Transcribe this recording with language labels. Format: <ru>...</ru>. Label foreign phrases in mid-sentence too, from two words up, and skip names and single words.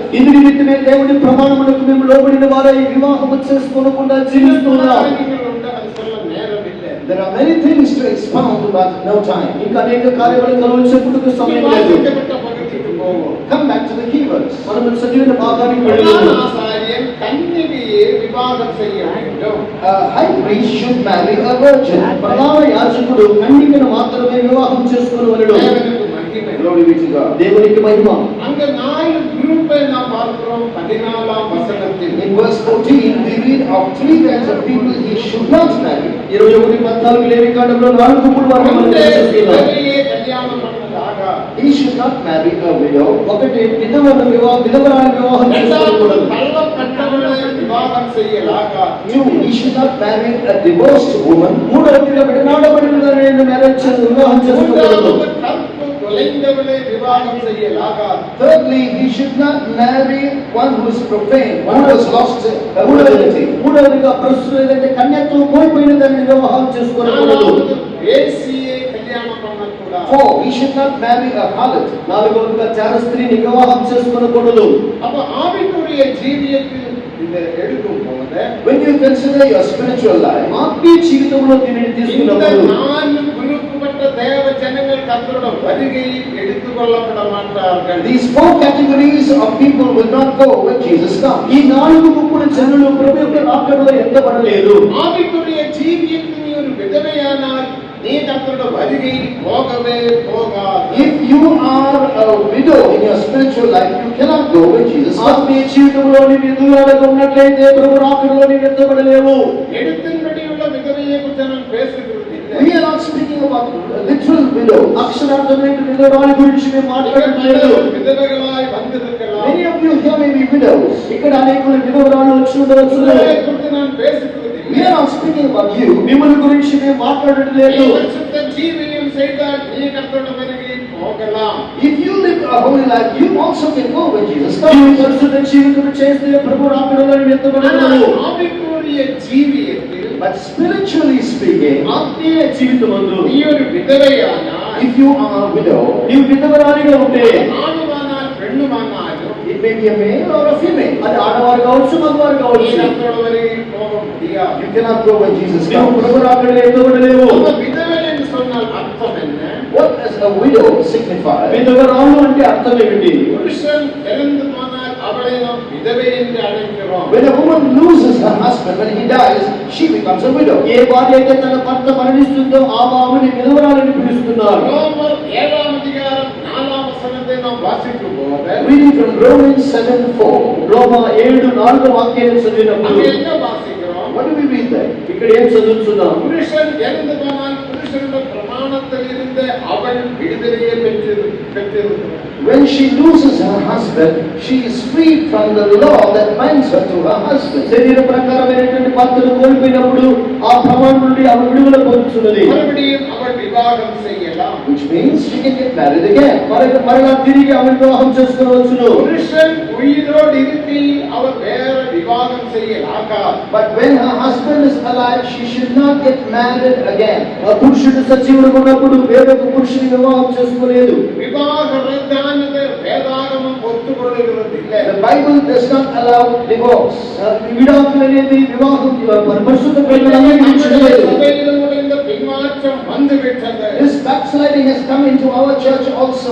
<te>ఇందు నిమిత్తమే దేవుని ప్రమాణములకు మేము లోబడిన వారై వివాహము చేసుకోకుండా జీవిస్తున్నాం.</te> <ta>அது சொல்ல நேரம் இல்லை.</ta> <en>There are many things to expound, but no time.</en> <te>ఇంకా అనేక కార్యక్రమాలు చెప్పుటకు సమయం లేదు.</te> <ta>விவாதிக்கப்பட்ட பகுதிக்கு போவோம்.</ta> <en>Come back to the keywords.</en> <te>మనం చదివిన భాగానికి</te> <ta>பிரதான</ta> <te>వెళ్దాం.</te> <ta>ஆசாரியன் கன்னிகையை விவாகம் செய்ய வேண்டும்.</ta> <en>A high priest should marry a virgin.</en> <te>ప్రధాన యాజకుడు కన్యకను మాత్రమే వివాహం చేసుకోవలెను.</te> <ta>தேவனுக்கு மகிமை.</ta> <en>Glory be to God.</en> <te>దేవునికి మహిమ.</te> <ta>அங்க 4 குரூப்பை நாம் பார்க்கிறோம் 14ஆம் வசனத்தில்.</ta> <en>In verse 14, we read of 3 kinds of people he should not marry.</en> <te>21-14 లేవి కాండంలో 4 గుంపుల వారిని మనం</te> <ta>ஒன்று</ta> <te>చూస్తున్నాం.</te> <ta>விதவையை கல்யாணம் பண்ணதாக.</ta> <en>He should not marry a widow.</en> <te>ఒకటి విధవరాలను వివాహం</te> <ta>இரண்டாவது</ta> <te>చేసుకోకూడదు.</te> <ta>தள்ளப்பட்டவளை விவாகம் செய்யலாக.</ta> <en>2, he should not marry a divorced woman.</en> <te>మూడవదిగా విడనాడబడిన మ్యారేజ్ వివాహం చేసుకోకూడదు.</te> <ta>மூன்றாவது கற்பு தொலைந்தவளை விவாகம் செய்யலாக.</ta> <en>Thirdly, he should not marry one who is profane, one who has lost her virginity.</en> <te>మూడవదిగా ప్రస్తుతం ఏదంటే కన్యత్వం కోల్పోయిన దాన్ని వివాహం చేసుకోకూడదు.</te> <ta>நாலாவது வேசியை கல்யாணம் பண்ணக்கூடாது.</ta> <en>4, he should not marry a harlot.</en> <te>నాలుగవదిగా చార స్త్రీని వివాహం చేసుకోకూడదు.</te> <ta>அப்ப ஆவிக்குரிய ஜீவியத்தில் இதை எடுக்கும் போது</ta> <en>When you consider your spiritual life,</en> <te>ఆత్మీయ జీవితంలో దీనిని</te> <ta>இந்த</ta> <te>తీసుకున్నప్పుడు</te> <ta>4 குரூப்புப்பட்ட தேவ ஜனங்கள் கர்த்தருடைய வருகையில் எடுத்துக்கொள்ளப்பட மாட்டார்கள்.</ta> <en>these 4 categories of people will not go when Jesus comes.</en> <te>ఈ 4 గుంపుల జనులు ప్రభు యొక్క రాకడలో ఎంతబడలేదు.</te> <ta>ஆவிக்குரிய ஜீவியத்தில் நீ ஒரு விதவையானால் நீ கர்த்தருடைய வருகையில் போகவே போகாது.</ta> <en>If you are a widow in your spiritual life, you cannot go when Jesus comes.</en> <te>ఆత్మీయ జీవితంలో నీవు ఎదుగుదలకు ఉన్నట్లయితే ప్రభు రాకడలో నీవు ఎంతబడలేవు.</te> <ta>எடுத்தின்படி உள்ள விதவையை குறித்து நான் பேசுகிறது</ta> <en>We are not speaking about literal widows.</en> <te>అక్షరార్థమైన విధవరాలి గురించి మేము మాట్లాడట్లేదు.</te> <ta>விதவைகளாய் வந்திருக்கலாம்.</ta> <en>Many of you here may be widows.</en> <te>ఇక్కడ అనేకులు విధవరాలు వచ్చి ఉండవచ్చు.</te> <ta>விதவையை குறித்து நான் பேசுகிறது</ta> <en>We are not speaking about you.</en> <te>మిమ్మల్ని గురించి మేము మాట్లాడట్లేదు.</te> <ta>பரிசுத்த ஜீவியம் செய்தால் நீ கர்த்தருடைய வருகையில் போகலாம்.</ta> <en>If you live a holy life, you also can go when Jesus</en> <te>నీవు</te> <en>comes.</en> <te>పరిశుద్ధ జీవితం చేస్తే ప్రభు రాకడలో నీవు ఎంతబడలేవు.</te> <ta>ஆவிக்குரிய ஜீவியத்தில்</ta> <en>But spiritually speaking,</en> <te>ఆత్మీయ జీవితమందు</te> <ta>நீ ஒரு விதவையானால்</ta> <en>if you are a widow,</en> <te>నీవు విధవరాలిగా ఉంటే</te> <ta>ஆணுமானால் பெண்ணுமானாலும்</ta> <en>it may be a male or a female.</en> <te>అది ఆడవారు కావచ్చు మగవారు</te> <ta>நீ</ta> <te>కావచ్చు.</te> <ta>கர்த்தருடைய வருகையில் போக முடியாது.</ta> <en>You cannot go when Jesus</en> <te>నీవు</te> <en>comes.</en> <te>ప్రభు రాకడలో ఎంతబడలేవు.</te> <ta>அப்ப விதவை என்று சொன்னால் அர்த்தம் என்ன?</ta> <en>What does a widow signify?</en> <te>విధవరాలు అంటే అర్థం ఏమిటి?</te> <ta>புருஷன் இறந்து போனால் அவளை நாம் விதவை என்று அழைக்கிறோம்.</ta> <en>When a woman loses her husband, when he dies, she becomes a widow.</en> <te>ఏ భార్య అయితే తన భర్త మరణిస్తుందో ఆ భార్యని విధవరాలని పిలుస్తున్నారు.</te> <ta>ரோமர் 7ஆம் அதிகாரம் 4ஆம் வசனத்தை நாம் வாசிக்கும் போது</ta> <en>Reading from Romans 7:4.</en> <te>రోమా 7:4 వాక్యాన్ని చదివినప్పుడు</te> <ta>அங்க என்ன வாசிக்கிறோம்?</ta> <en>What do we read there?</en> <te>ఇక్కడ ఏం చదువుతున్నాం?</te> <ta>புருஷன் இறந்து போனால் புருஷனுடைய பிரமாணத்தில் இருந்து அவள் விடுதலையை பெற்றிருக்கிறாள்.</ta> <en>When she loses her husband, she is freed from the law that binds her to her husband.</en> <te>శరీర ప్రకారమైనటువంటి భర్తను కోల్పోయినప్పుడు ఆ ప్రమాణం నుండి ఆమె విడుదల పొందుతున్నది.</te> <ta>மறுபடியும் அவள் விவாகம் செய்யலாம்.</ta> <en>which means she can get married again.</en> <te>మరలా తిరిగి ఆమె వివాహం చేసుకొనవచ్చును.</te> <ta>புருஷன் உயிரோடு இருக்கையில் அவர் வேற விவாகம் செய்யலாகாது.</ta> <en>But when her husband is alive, she should not get married again.</en> <te>ఆ పురుషుడు సజీవుడుగా ఉన్నప్పుడు వేరొక పురుషుని వివాహం చేసుకోలేదు.</te> <ta>விவாக ரத்தானது வேதாகமம் ஒத்துக்கொள்கிறதில்லை.</ta> <en>The Bible does not allow divorce.</en> <te>విడాకులు అనేది వివాహం పరిశుద్ధ గ్రంథంలో అంగీకరించలేదు.</te> <ta>சபையில் இந்த பின்மாற்றம் வந்துவிட்டது.</ta> <en>This backsliding has come into our church also.</en>